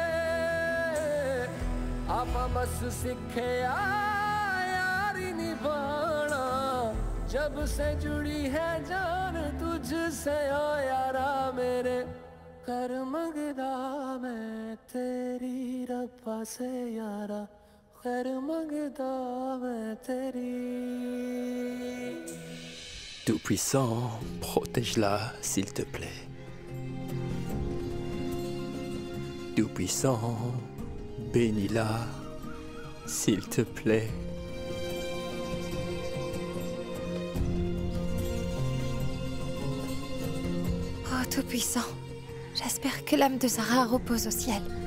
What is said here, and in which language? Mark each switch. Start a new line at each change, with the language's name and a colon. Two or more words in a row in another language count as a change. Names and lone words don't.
Hindi: आप बस सीखे यारी निभाना जब से जुड़ी है जान तुझसे ओ यारा मेरे कर मंगदा मैं तेरी रब्बा से यारा कर मंगदा मैं तेरी
French: Tout-Puissant, protège-la, s'il te plaît. Tout-Puissant, bénis-la, s'il te plaît. Oh, Tout-Puissant, j'espère que l'âme de Zara repose au ciel.